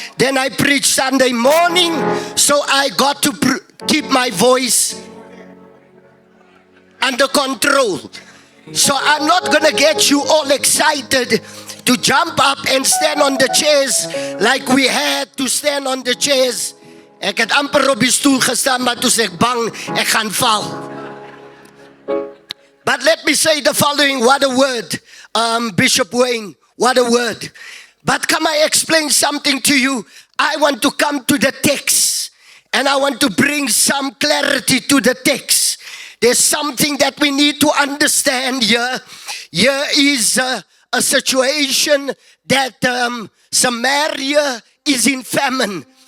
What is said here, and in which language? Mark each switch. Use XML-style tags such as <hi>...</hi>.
<en>Then I preach Sunday morning. So I got to keep my voice under control. So I'm not going to get you all excited to jump up and stand on the chairs like we had to stand on the chairs.</en> <af>Ek het amper op die stoel gestaan, maar toe sê ek bang, ek gaan val.</af> <en>But let me say the following, what a word, Bishop Wayne, what a word. But can I explain something to you? I want to come to the text, and I want to bring some clarity to the text. There's something that we need to understand here. Here is a situation that Samaria is in famine.</en>